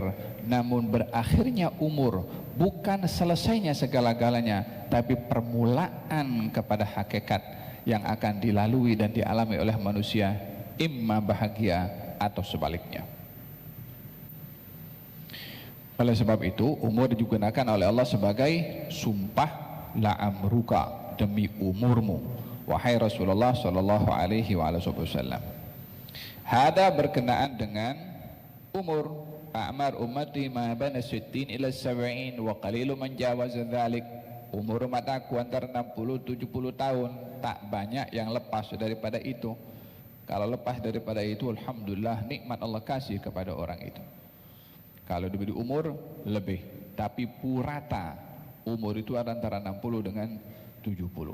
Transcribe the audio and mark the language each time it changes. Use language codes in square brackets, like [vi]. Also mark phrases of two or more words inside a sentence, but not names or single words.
[ms] Namun berakhirnya umur bukan selesainya segala-galanya, tapi permulaan kepada hakikat yang akan dilalui dan dialami oleh manusia, imma bahagia atau sebaliknya. Oleh sebab itu umur digunakan oleh Allah sebagai sumpah, la'amruka, demi umurmu wahai Rasulullah [ar] صلى الله عليه وسلم. [ms] Hada berkenaan dengan umur. [ar] أعمار أمتي ما بين 60 إلى 70 وقليل من جاوز ذلك. [ms] Umur umat aku antara 60-70 tahun, tak banyak yang lepas daripada itu. Kalau lepas daripada itu, alhamdulillah, nikmat Allah kasih kepada orang itu. Kalau diberi umur lebih, tapi purata umur itu antara 60 dengan 70.